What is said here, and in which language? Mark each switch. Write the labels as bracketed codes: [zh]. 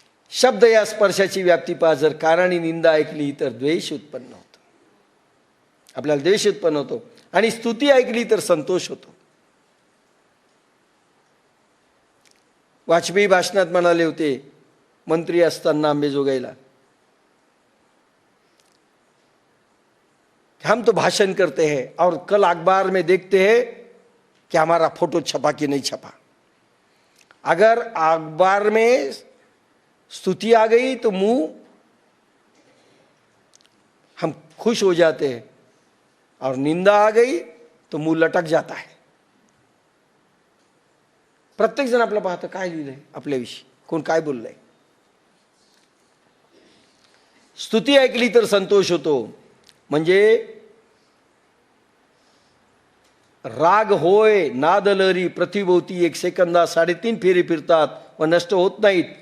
[mr] शब्द या स्पर्शाची व्याप्ती पहा. जर कानाने निंदा ऐकली तर द्वेष उत्पन्न होतो, आपल्याला द्वेष उत्पन्न होतो. आणि स्तुती ऐकली तर संतोष होतो. वाजपेयी भाषणात म्हणाले होते मंत्री असताना अंबेजोगाईला, [hi] हम तो भाषण करते हैं और कल अखबार में देखते हैं कि हमारा फोटो छपा कि नहीं छपा. अगर अखबार में स्तुति आ गई तो मुंह हम खुश हो जाते हैं और निंदा आ गई तो मुंह लटक जाता है. [mr] प्रत्येक जण आपलं पाहतं काय लिहिलंय आपल्याविषयी, कोण काय बोललंय. स्तुती ऐकली तर संतोष होतो. म्हणजे राग होय नाद लहरी प्रतिभोवती 1 सेकंदा 3.5 फेरे फिरतात व नष्ट होत नाहीत.